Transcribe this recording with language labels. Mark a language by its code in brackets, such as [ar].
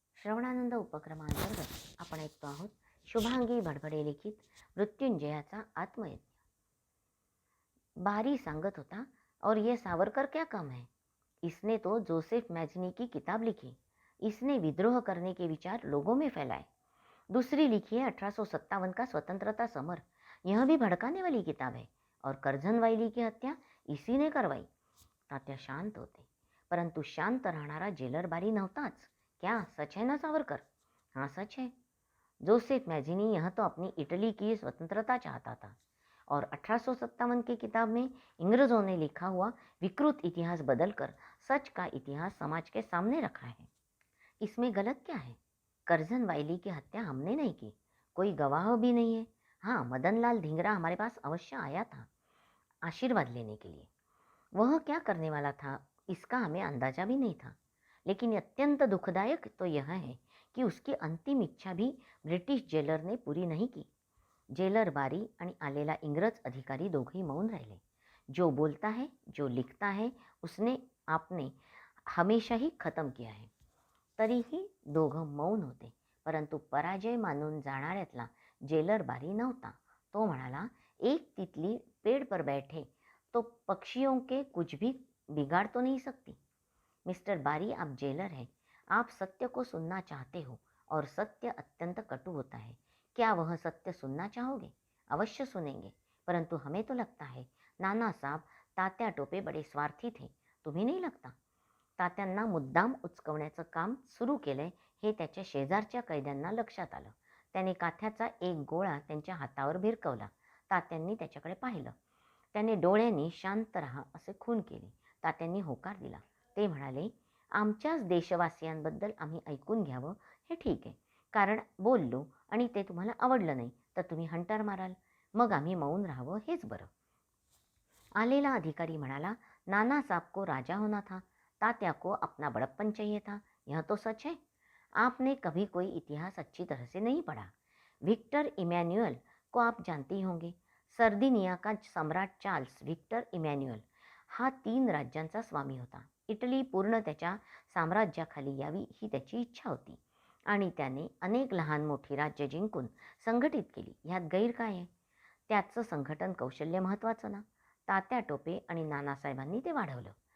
[mr] श्रवणानंद उपक्रमांतर्गत आपण ऐकतो आहोत शुभांगी बडबडे लिखित मृत्युंजयाचा आत्मयज्ञ. बारी सांगत होता, [hi] और ये सावरकर क्या कम है, इसने तो जोसेफ मैजनी की किताब लिखी, इसने विद्रोह करने के विचार लोगों में फैलाए. दूसरी लिखी है 1857 का स्वतंत्रता समर, यह भी भड़काने वाली किताब है, और करझन वाइली की हत्या इसी ने करवाई. [mr] तात्या शांत होते, परंतु शांत राहणारा जेलर बारी नव्हताच. [hi] क्या सच है ना सावरकर? हाँ, सच है. जोसेफ मैजिनी यह तो अपनी इटली की स्वतंत्रता चाहता था, और 1857 की किताब में अंग्रेजों ने लिखा हुआ विकृत इतिहास बदलकर सच का इतिहास समाज के सामने रखा है. इसमें गलत क्या है? करझन वाइली की हत्या हमने नहीं की, कोई गवाह भी नहीं है. हाँ, मदनलाल धिंगरा हमारे पास अवश्य आया था आशीर्वाद लेने के लिए. वह क्या करने वाला था इसका हमें अंदाजा भी नहीं था. लेकिन अत्यंत दुखदायक तो यह है कि उसकी अंतिम इच्छा भी ब्रिटिश जेलर ने पूरी नहीं की. [mr] जेलर बारी आणि आलेला इंग्रज अधिकारी दोघेही मौन राहिले. [hi] जो बोलता है, जो लिखता है, उसने आपने हमेशा ही खत्म किया है. [mr] तरीही दोघं मौन होते, परंतु पराजय मानून जाणाऱ्यातला जेलर बारी नव्हता. तो म्हणाला, [hi] एक तितली पेड़ पर बैठे तो पक्षियों के कुछ भी बिगाड़ तो नहीं सकती. मिस्टर बारी, आप जेलर हैं, आप सत्य को सुनना चाहते हो, और सत्य अत्यंत कटु होता है. क्या वह सत्य सुनना चाहोगे? अवश्य सुनेंगे, परंतु हमें तो लगता है नाना साहब तात्या टोपे बडे स्वार्थी थे. [mr] तुम्ही नाही लगता? तात्यांना मुद्दाम उचकवण्याचं काम सुरू केलंय हे त्याच्या शेजारच्या कैद्यांना लक्षात आलं. त्याने काथ्याचा एक गोळा त्यांच्या हातावर भिरकवला. तात्यांनी त्याच्याकडे पाहिलं. त्याने डोळ्यांनी शांत राहा असे खून केले. तात्यांनी होकार दिला. ते म्हणाले, आमच्याच देशवासियांबद्दल आम्ही ऐकून घ्यावं हे ठीक आहे, कारण बोललो आणि ते तुम्हाला आवडलं नाही तर तुम्ही हंटर माराल, मग आम्ही मौन राहावं हेच बरं. आलेला अधिकारी म्हणाला, [hi] नाना साहब को राजा होना था, तात्या को अपना बड़प्पन चाहिए था. यह तो सच है. आपने कभी कोई इतिहास अच्छी तरह से नहीं पढ़ा. विक्टर इमैन्युअल को आप जानते ही होंगे. [mr] सर्दिनिया का सम्राट चार्ल्स विक्टर इमॅन्युअल हा 3 राज्यांचा स्वामी होता. इटली पूर्ण त्याच्या साम्राज्याखाली यावी ही त्याची इच्छा होती, आणि त्याने अनेक लहान मोठी राज्य जिंकून संघटित केली. ह्यात गैर काय आहे? त्याचं संघटन कौशल्य महत्त्वाचं ना. तात्या टोपे आणि नानासाहेबांनी ते वाढवलं.